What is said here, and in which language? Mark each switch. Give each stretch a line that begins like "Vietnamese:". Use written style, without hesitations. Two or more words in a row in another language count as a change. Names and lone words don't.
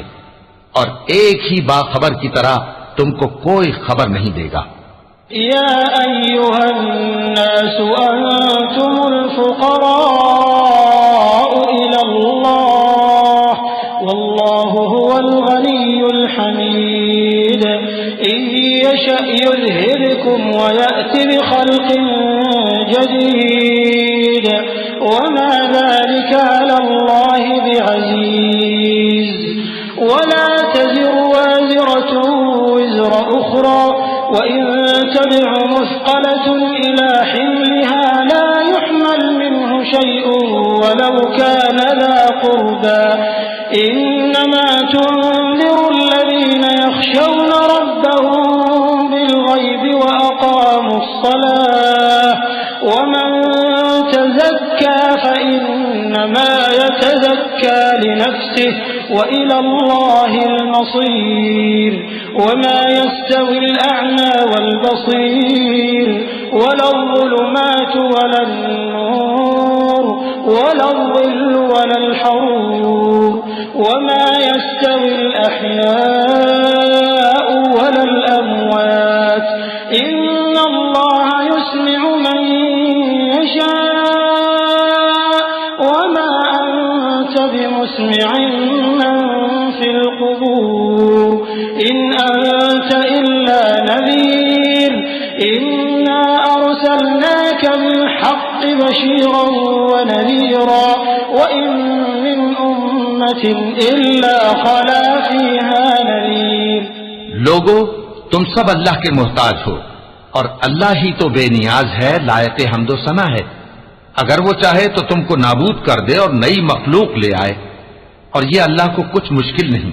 Urdu: اور ایک ہی باخبر کی طرح تم کو کوئی خبر نہیں دے گا.
Arabic: يا أيها الناس أنتم الفقراء إلى الله والله هو الغني الحميد إن يشأ يذهبكم ويأت بخلق جديد وما ذلك على الله بعزيز ولا تزر وازرة وزر أخرى وإن تدع مثقلة إلى حملها لا يحمل إنما تنذر الذين يخشون ربهم بالغيب وأقاموا الصلاة ومن تزكى فإنما يتزكى لنفسه وإلى الله المصير وما يستوي الأعمى والبصير ولا الظلمات ولا النور ولا الظل ولا الحرور وما يستوي الأحياء ولا الأموات إن الله يسمع من يشاء وما أنت بمسمع من في القبور إن أنت إلا نذير إنا أرسلناك بالحق بشيرا ونذيرا وإن من أمة إلا خلا فيها نذير.
Urdu: لوگو، تم سب اللہ کے محتاج ہو اور اللہ ہی تو بے نیاز ہے، لائق حمد و ثنا ہے. اگر وہ چاہے تو تم کو نابود کر دے اور نئی مخلوق لے آئے، اور یہ اللہ کو کچھ مشکل نہیں.